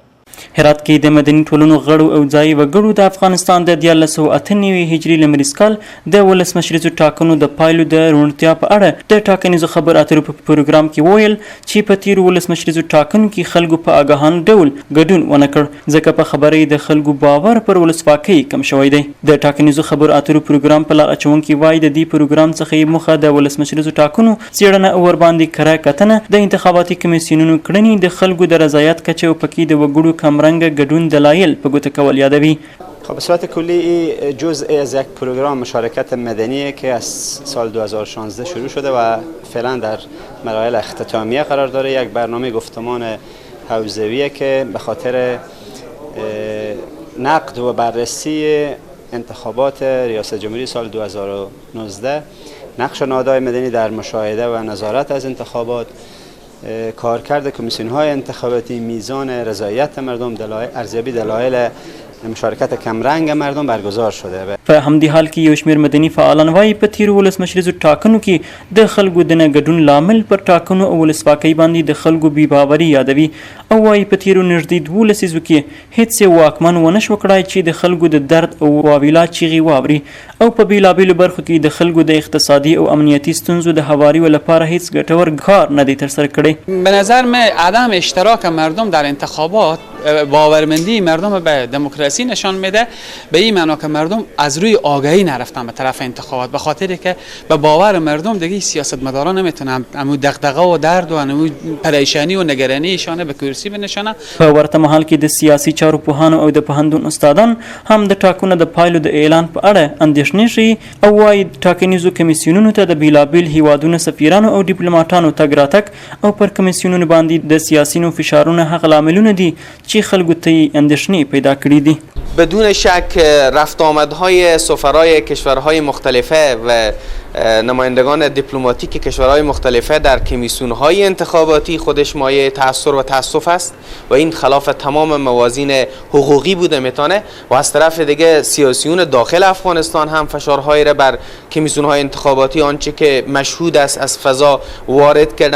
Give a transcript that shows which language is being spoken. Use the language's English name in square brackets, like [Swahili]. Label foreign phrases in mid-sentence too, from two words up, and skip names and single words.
[Pashto] هرات کې د مدني ټولنو غړو او ځایي وګړو د افغانستان د 1998 هجري لمریز کال د ولسمشریزو ټاکنو د پایلو د روڼتیا په اړه د ټاکنیزو خبرو اترو په پروګرام کې وویل چې په تیرو ولسمشریزو ټاکنو کې خلکو په آګاهانه ډول ګډون ونه کړ ځکه په خبره د خلکو باور پر ولسواکۍ کم شوی دی. د ټاکنیزو خبرو اترو پروګرام په لار اچونکي وایي د دې پروګرام څخه یې موخه د ولسمشریزو ټاکنو څېړنه او ورباندې کره کتنه د انتخاباتي کمیسیونونو کړنې د خلکو د رضایت کچه او پکې د وګړو کمرنګه ګډون دلایل په ګوته کول یادوي. [Persian] به صورت کلی جزء از یک پروگرام مشارکت مدنی که از سال 2016 شروع شده و فعلا در مراحل اختتامیه قرار داره. یک برنامه گفتمان حوزویه که به خاطر نقد و بررسی انتخابات ریاست جمهوری سال 2019 نقش نهادهای مدنی در مشاهده و نظارت از انتخابات، کارکرد کمیسیون‌های انتخاباتی، میزان رضایت مردم، ارزیابی دلایل مشارکت کمرنگ مردم برگزار شده. [Pashto] په همدې حال کې یو شمېر مدني فعالان وایي په تیرو ولسمشریزو ټاکنو کې د خلکو د نه ګډون لامل پر ټاکنو او ولسواکۍ باندې د خلکو بې باوري یادوي او وایي په تیرو نږدې 12 لسیزو کې هیڅ واکمن ونه شو کړای چې د خلکو د درد او واویلا چیغې واوري او په بېلابېلو برخو کې د خلکو د اقتصادي او امنیتي ستونزو د هواریو لپاره هیڅ ګټور کار نه دی ترسره کړی. [Persian] به نظر من عدم اشتراک مردم در انتخابات باورمندی مردم به دموکراسی نشان میده، به این معنا که مردم از روی آگاهی نرفتن به طرف انتخابات، به خاطری که به باور مردم دیگه سیاستمداران نمیتونن امو دغدغه و درد و امو پریشانی و نگرانی ایشانه به کرسی بنشانه. [Pashto] په ورته مهال کې د سیاسي چارو پوهانو او د پوهنتون استادان هم د ټاکنو د پایلو د اعلان په اړه اندېښنې ښیي او وایي ټاکنیزو کمیسیونونو ته د بېلابېل هیوادونو سفیرانو او ډیپلوماټانو تګ راتګ او پر کمیسیونونو باندې د سیاسینو فشارونه هغه لاملونه دي چې خلکو ته اندېښنې پیدا کړي دي. [Persian] بدون شک رفت آمدهای سفرای کشورهای مختلفه و نمایندگان دیپلماتیک کشورهای مختلفه در کمیسیون‌های انتخاباتی خودش مایه تأثیر و تأسف است و این خلاف تمام موازین حقوقی بوده میتونه و از طرف دیگه سیاسیون داخل افغانستان هم فشارهایی را بر کمیسیون‌های انتخاباتی آنچه که مشهود است از فضا وارد کردن.